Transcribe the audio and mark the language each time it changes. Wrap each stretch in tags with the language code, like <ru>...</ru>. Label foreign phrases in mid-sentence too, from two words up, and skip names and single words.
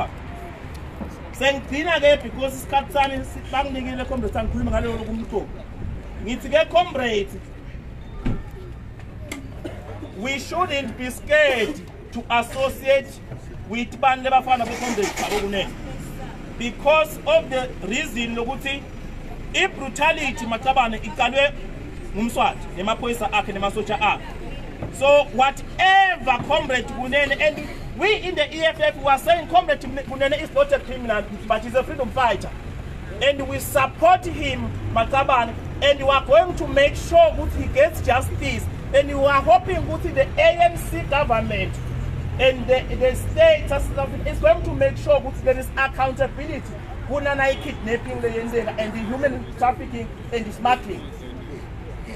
<en>Because comrades, we shouldn't be scared to associate with Thabo because of the reason if brutality Matabane</en> <ss>ikalwe Mswati nemapoisa akhe nemasocha akhe.</ss> <en>So whatever comrade Kunene, and we in the EFF were saying comrade Kunene is not a criminal, but he's a freedom fighter, and we support him, Matabane, and we are going to make sure that he gets justice, and we are hoping that the ANC government and the state is going to make sure that there is accountability for kidnapping and the human trafficking and the smuggling.</en>